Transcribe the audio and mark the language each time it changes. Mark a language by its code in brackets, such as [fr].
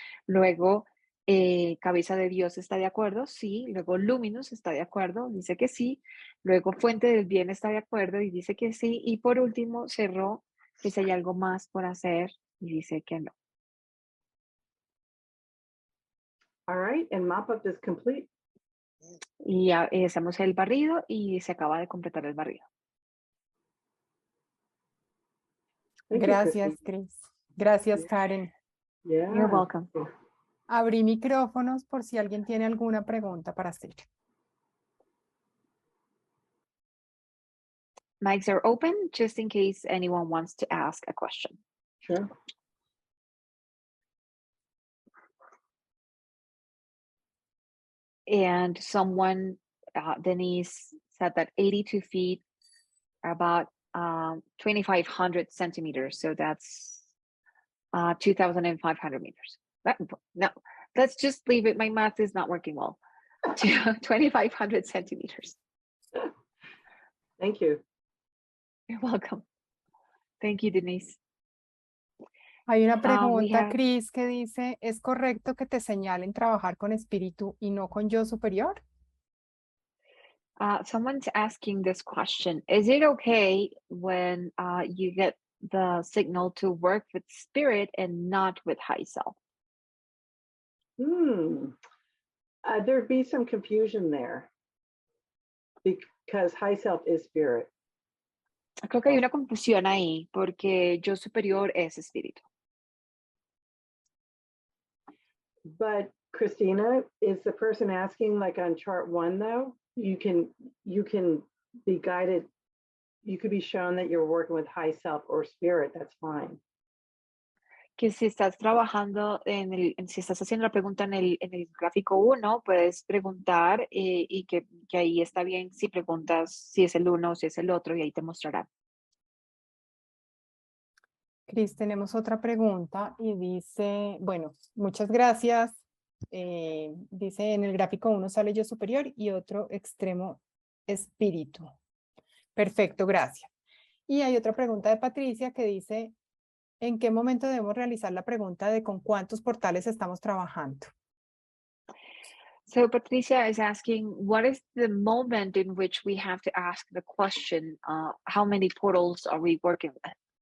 [es] Luego cabeza de Dios está de acuerdo, sí. Luego Luminous está de acuerdo, dice que sí. Luego fuente del bien está de acuerdo y dice que sí. Y por último cerró que si hay algo más por hacer y dice que no. [en] All right, and mop-up is complete. [es] Y ya hacemos el barrido y se acaba de completar el barrido. [en] Thank you, [es] Gracias, [en] Christine. [es] Cris. Gracias, Karen. [en] Yeah. You're welcome. [es] Abrí micrófonos por si alguien tiene alguna pregunta para hacer. [en] Mics are open just in case anyone wants to ask a question. Sure. And someone, Denise, said that 82 feet are about 2,500 centimeters. So that's 2,500 meters. No, let's just leave it. My math is not working well. 2,500 centimeters. Thank you. You're welcome. Thank you, Denise. [es] Hay una pregunta, [en] have- [es] Cris, que dice, ¿es correcto que te señalen trabajar con espíritu y no con yo superior? [en] Someone's asking this question. Is it okay when you get the signal to work with spirit and not with high self? There'd be some confusion there because high self is spirit. Creo que hay una confusión ahí porque yo superior es espíritu. But Christina, is the person asking like on chart 1 though? You can be guided. You could be shown that you're working with high self or spirit. That's fine. [es] Que si estás trabajando si estás haciendo la pregunta en el gráfico 1, puedes preguntar y que ahí está bien si preguntas si es el uno o si es el otro y ahí te mostrará. Cris, tenemos otra pregunta y dice, bueno, muchas gracias. Dice, en el gráfico 1 sale yo superior y otro extremo espíritu. Perfecto, gracias. Y hay otra pregunta de Patricia que dice, ¿en qué momento debemos realizar la pregunta de con cuántos portales estamos trabajando? [en] So Patricia is asking, what is the moment in which we have to ask the question, how many portals are we working with?